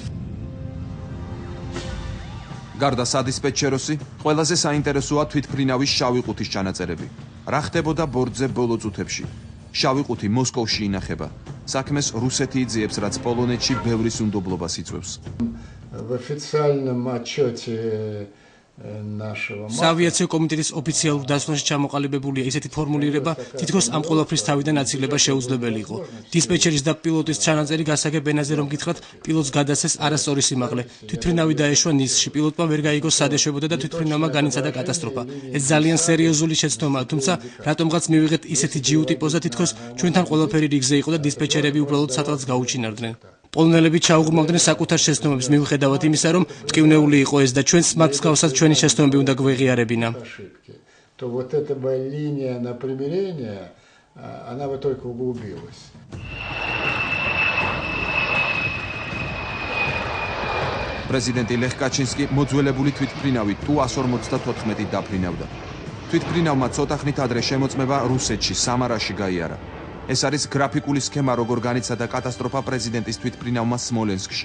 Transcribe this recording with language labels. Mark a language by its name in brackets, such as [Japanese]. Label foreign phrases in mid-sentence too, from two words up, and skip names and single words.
[Georgian] გარდა სადისპეტჩეროსი, ყველაზე საინტერესოა თვითმფრინავის შავი ყუთის ჩანაწერები. რა ხდებოდა ბორტზე ბოლო წუთებში? შავი ყუთი მოსკოვში ინახება. საქმეს რუსეთი იძიებს, რაც პოლონეთში ბევრი უნდობლობას იწვევს. [Russian] В официальном отчете нашего [Georgian] საავიაციო კომიტეტის ოფიციალურ დასკვნაში ჩამოყალიბებულია ისეთი ფორმულირება, თითქოს ამ ყველაფრის თავიდან აცილება შეუძლებელი იყო. დისპეტჩერის და პილოტის ჩანაწერი გასაგებ ენაზე რომ გითხრათ, პილოტს გადასცეს არასწორი სიმაღლე. თვითმფრინავი დაეშვა ნისში. პილოტმა ვერ გაიგო სად ეშვებოდა და თვითმფრინავმა განიცადა კატასტროფა. ეს ძალიან სერიოზული შეცდომაა, თუმცა რატომღაც მივიღეთ ისეთი ჯიუტი პოზა, თითქოს ჩვენთან ყველაფერი რიგზე იყო და დისპეტჩერები უბრალოდ სადღაც გაუჩინარდნენ. პოლონელები ჩაუღრმავდნენ საკუთარ შეცდომებს მიუხედავად იმისა, რომ ტკივნეული იყო ეს და ჩვენს მათ მსგავსად ჩვენი შეცდომები უნდა გვეღიარებინა. [Russian] То вот эта линия на примирение, она бы только углубилась. [Georgian] პრეზიდენტი ლეხ კაჩინსკი მოძველებული თვითმფრინავი Tu-154 დაფრინავდა. თვითმფრინავმა ცოტა ხნით ადრე შემოწმება რუსეთში, სამარაში გაიარა. ეს არის გრაფიკული სქემა, როგორ განიცადა კატასტროფა პრეზიდენტის თვითმფრინავმა სმოლენსკში.